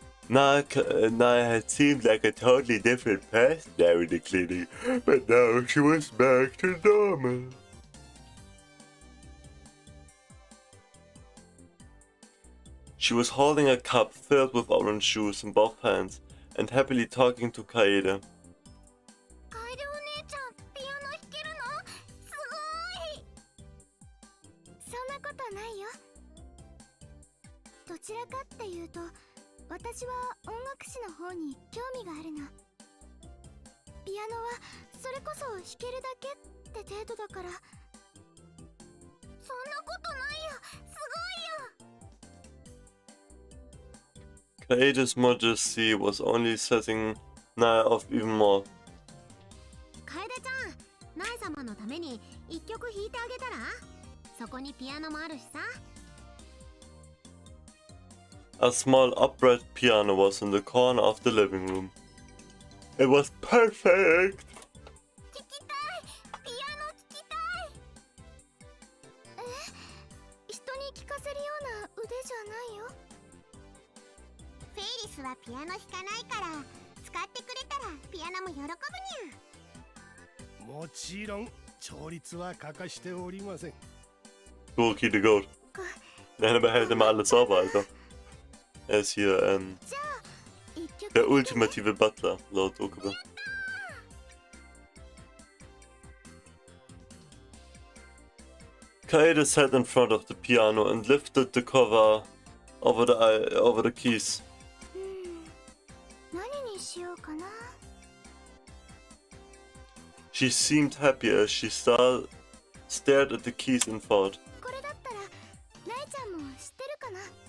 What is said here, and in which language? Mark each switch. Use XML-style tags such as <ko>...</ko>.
<en>Naya had seemed like a totally different person there in the clinic, but now she was back to normal. She was holding a cup filled with orange juice in both hands and happily talking to Kaede.</en> <ja>楓お姉ちゃんピアノ弾けるのすごい。そんなことないよ。どちらかっていうと私は音楽史の方に興味があるの。ピアノはそれこそ弾けるだけって程度だから。そんなことないよ。すごいよ。</ja> <en>Kaede's modesty was only setting Naya off even more.</en> <ja>楓ちゃん、ナエ様のために一曲弾いてあげたら？そこにピアノもあるしさ。</ja> <en>A small upright piano was in the corner of the living room. It was perfect!</en> <ja>聴きたい。ピアノ聴きたい。人に聴かせるような腕じゃないよ。フェイリスはピアノ弾かないから使ってくれたらピアノも喜ぶにゃ。もちろん調律は欠かしておりません。</ja> <en>Gurki the Goat.</en> <de>Der behält immer alles sauber, Alter. Er ist hier,</de> <ja>じゃあ一曲</ja> <de>der ultimative Butler, laut Okuba.</de> <en>Kaede sat in front of the piano and lifted the cover over the keys.</en> <ja>何にしようかな。</ja> <en>She seemed happy as she stared at the keys and thought.</en> <ja>これだったらナエちゃんも知ってるかな。</ja>